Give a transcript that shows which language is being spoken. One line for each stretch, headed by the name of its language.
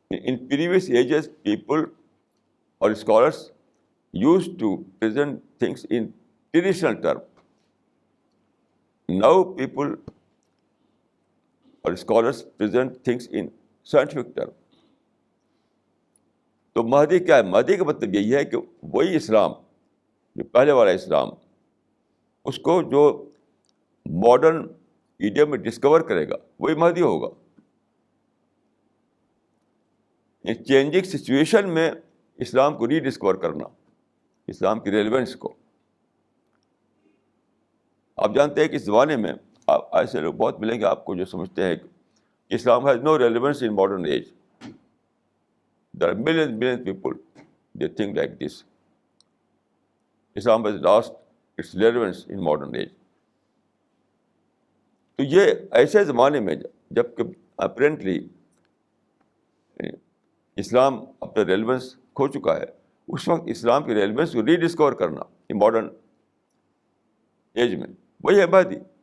English: In previous ages, people or scholars used to present things in traditional terms. Now people or scholars present things in scientific terms.
Urdu: تو مہدی کیا ہے؟ مہدی کا مطلب یہی ہے کہ وہی اسلام، جو پہلے والا اسلام، اس کو جو ماڈرن ایڈیم میں ڈسکور کرے گا وہی مہدی ہوگا. چینجنگ سچویشن میں اسلام کو ری ڈسکور کرنا، اسلام کی ریلیونس کو. آپ جانتے ہیں کہ اس زمانے میں ایسے لوگ بہت ملیں گے آپ کو جو سمجھتے ہیں کہ
English: Islam has no relevance in modern age. There are million people they think like this. Islam has lost its relevance in modern age.
Urdu: تو یہ ایسے زمانے میں جب کہ اپیرنٹلی اسلام اپنا ریلیونس کھو چکا ہے. اس وقت اسلام کی ریلیونس کو ری ڈسکور کرنا ماڈرن ایج میں, وہی ہے مہدی.